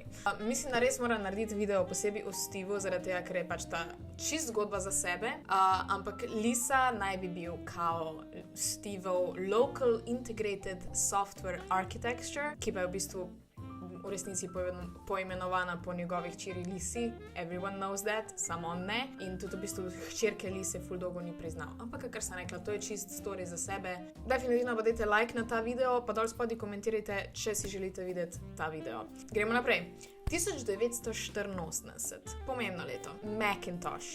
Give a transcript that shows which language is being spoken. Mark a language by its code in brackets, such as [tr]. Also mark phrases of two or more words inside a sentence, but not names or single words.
[sl] Mislim, da res mora narediti video posebej o Steveu, zaradi tega, ker je pač ta čist zgodba za sebe, ampak Lisa naj bi bil kao Steveu [en] Local Integrated Software Architecture, [sl] ki pa je v bistvu v resnici poimenovana po njegovih hčeri Lisi. [en] Everyone knows that, [sl] samo on ne. In tudi v bistvu hčerke Lise ful dolgo ni priznal. Ampak, kar sem rekla, to je čist story za sebe. Definitivno pa dajte like na ta video, pa dol spodaj komentirajte, če si želite videti ta video. Gremo naprej. 1984, pomembno leto, Macintosh.